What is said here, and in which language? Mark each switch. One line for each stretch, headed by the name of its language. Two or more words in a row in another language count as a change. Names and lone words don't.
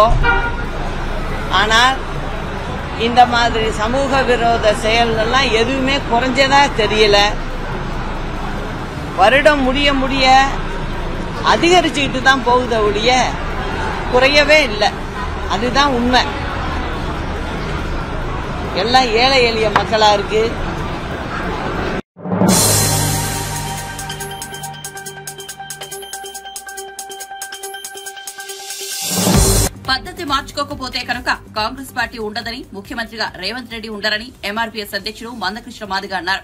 Tamil: ஆனால் இந்த மாதிரி சமூக விரோத செயல்கள்லாம் எதுவுமே குறைஞ்சதா தெரியல. வருடம் முடிய முடிய அதிகரிச்சுக்கிட்டு தான் போகுத ஒழிய குறையவே இல்லை. அதுதான் உண்மை. எல்லாம் ஏழை எளிய மக்களா இருக்கு.
Telugu: పద్ధతి మార్చుకోకపోతే కనుక కాంగ్రెస్ పార్టీ ఉండదని ముఖ్యమంత్రిగా రేవంత్ రెడ్డి ఉండరని ఎంఆర్పీఎస్ అధ్యక్షుడు మందకృష్ణ మాదిగ అన్నారు.